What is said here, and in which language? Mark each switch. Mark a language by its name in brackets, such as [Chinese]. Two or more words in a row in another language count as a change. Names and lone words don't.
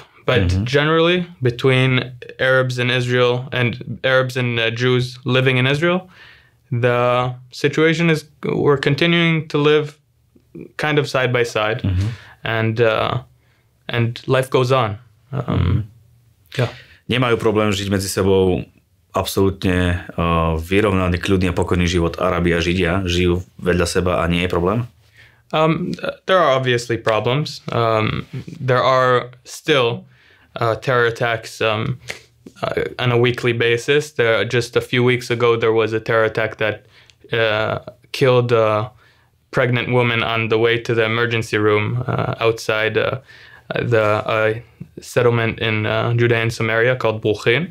[English] But generally, between Arabs in Israel and Arabs and Jews living in Israel, the situation is we're continuing to live kind of side by side, and life goes on. Yeah. [Slovak] Nemajú problém žiť medzi sebou absolútne vyrovnaný, kľudný a pokojný život. Arabi a Židia žijú vedľa seba a nie je problém? [English] There are obviously problems. There are still terror attacks on a weekly basis. Just a few weeks ago, there was a terror attack that killed a pregnant woman on the way to the emergency room outside the settlement in Judea and Samaria called Bulchin.